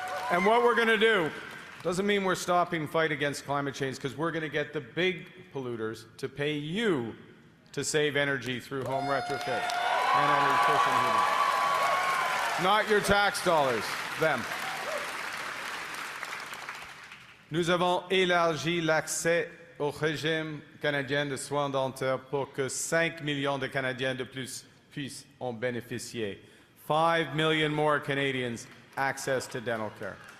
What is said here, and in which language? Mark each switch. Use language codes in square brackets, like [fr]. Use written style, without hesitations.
[en] And what we're going to do doesn't mean we're stopping fight against climate change, because we're going to get the big polluters to pay you to save energy through home retrofit and energy efficient heating. Not your tax dollars, them. [fr] Nous avons élargi l'accès au régime canadien de soins dentaires pour que 5 millions de Canadiens de plus puissent en bénéficier. [en] 5 million more Canadians access to dental care.